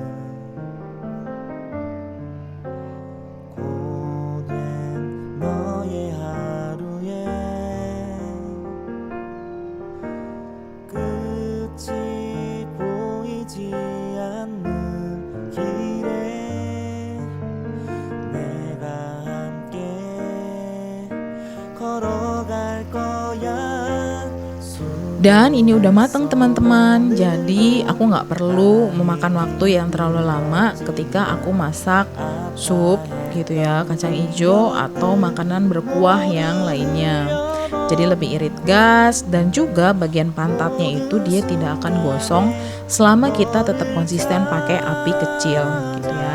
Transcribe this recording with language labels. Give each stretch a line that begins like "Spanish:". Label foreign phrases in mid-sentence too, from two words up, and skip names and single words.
Korean: 고된 너의 하루에 끝이 보이지 않는 길에 내가 함께 걸어갈 거야.
Indonesian: Dan ini udah matang teman-teman, jadi aku nggak perlu memakan waktu yang terlalu lama ketika aku masak sup gitu ya, kacang hijau atau makanan berkuah yang lainnya. Jadi lebih irit gas dan juga bagian pantatnya itu dia tidak akan gosong selama kita tetap konsisten pakai api kecil gitu ya.